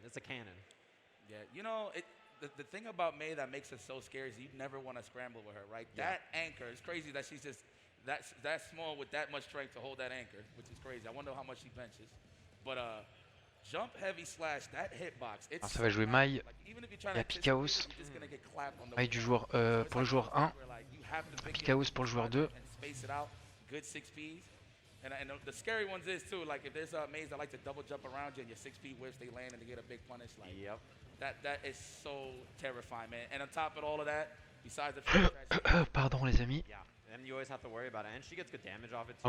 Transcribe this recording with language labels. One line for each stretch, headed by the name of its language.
English: It's a cannon. Yeah, you know, the thing about May that makes it so scary is you never want to scramble with her, right? Yeah. That anchor, it's crazy that she's just that small with that much strength to hold that anchor, which is crazy. I wonder how much she benches. But jump heavy slash, that hitbox, it's
French: Alors ça va jouer Mai et à Picaos. Mai du joueur, pour le joueur 1. Picaos pour le joueur 2.
English: Good 6Ps. And the scary ones is too, like if there's a maze that like to double jump around you and your 6P whiffs, they land and they get a big punish. Like, Yep. That is so terrifying, man. And on top of all of that, besides the
French: Pardon les amis.
English: Yeah. And you always have to worry about it. And she gets good damage off it too.